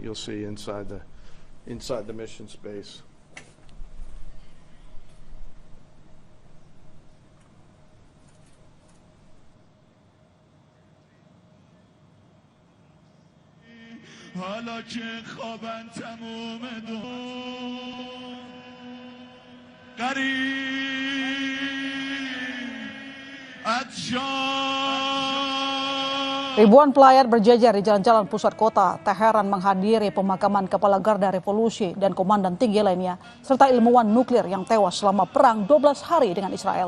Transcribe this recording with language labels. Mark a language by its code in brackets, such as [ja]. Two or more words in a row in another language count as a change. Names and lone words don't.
[en] You'll see inside the mission space. [fa] حالا که خوابن تموم دو [id] Ribuan pelayat berjajar di jalan-jalan pusat kota Teheran menghadiri pemakaman Kepala Garda Revolusi dan komandan tinggi lainnya, serta ilmuwan nuklir yang tewas selama perang 12 hari dengan Israel.